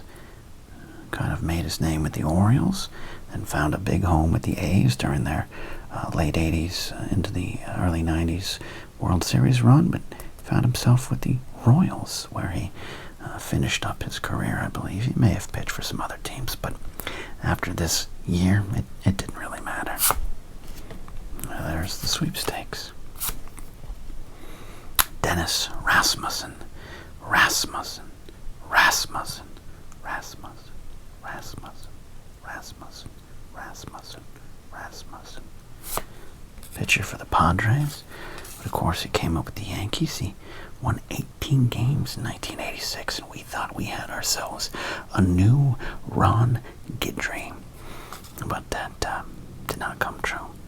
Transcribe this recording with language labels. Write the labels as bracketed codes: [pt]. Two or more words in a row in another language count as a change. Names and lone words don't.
[en] Kind of made his name with the Orioles and found a big home with the A's during their late 80s into the early 90s World Series run, but found himself with the Royals, where he finished up his career, I believe. He may have pitched for some other teams, but after this year, it didn't really matter. There's the sweepstakes. Dennis Rasmussen. Rasmussen. Rasmussen. Rasmussen. Rasmussen. Rasmussen. Rasmussen. Rasmussen. Pitcher for the Padres. But of course, he came up with the Yankees. He won 18 games in 1986, and we thought we had ourselves a new Ron Guidry. But that did not come true.